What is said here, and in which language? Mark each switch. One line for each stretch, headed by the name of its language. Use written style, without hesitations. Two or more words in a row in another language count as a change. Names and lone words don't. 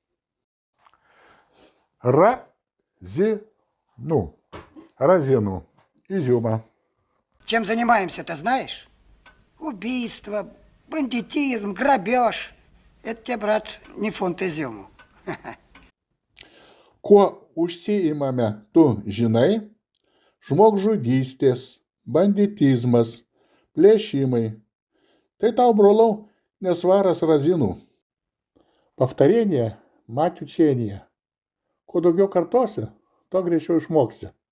Russian: Разину. Разину. Изюма. Чем занимаемся, ты знаешь? Убийство, бандитизм, грабеж. Это тебе, брат, не фунт изюму.
Lithuanian: Kuo užsiimame, tu žinai? Žmogžudystės, banditizmas, plėšimai. Tai tau, brolau, nesvaras razinų.
Russian: Повторение – мать учения.
Lithuanian: Kuo daugiau kartosi, to greičiau išmoksi.